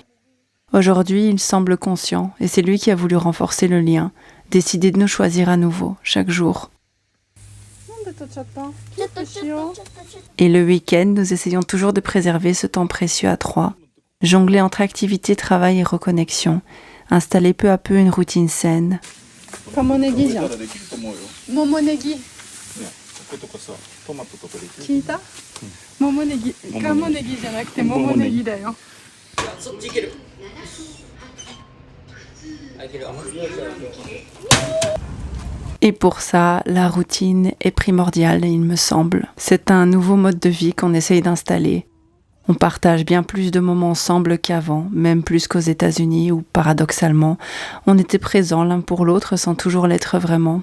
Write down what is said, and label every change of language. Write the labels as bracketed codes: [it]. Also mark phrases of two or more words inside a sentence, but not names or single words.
[fr] Aujourd'hui, il semble conscient, et c'est lui qui a voulu renforcer le lien, décider de nous choisir à nouveau, chaque jour. Et le week-end, nous essayons toujours de préserver ce temps précieux à 3, jongler entre activité, travail et reconnexion, installer peu à peu une routine saine. [ja] Kamonegi じゃん。桃ネギ。聞いた？桃ネギ。カモネギじゃなくて桃ネギだよ。 [fr] Et pour ça, la routine est primordiale, il me semble. C'est un nouveau mode de vie qu'on essaye d'installer. On partage bien plus de moments ensemble qu'avant, même plus qu'aux États-Unis où, paradoxalement, on était présents l'un pour l'autre sans toujours l'être vraiment.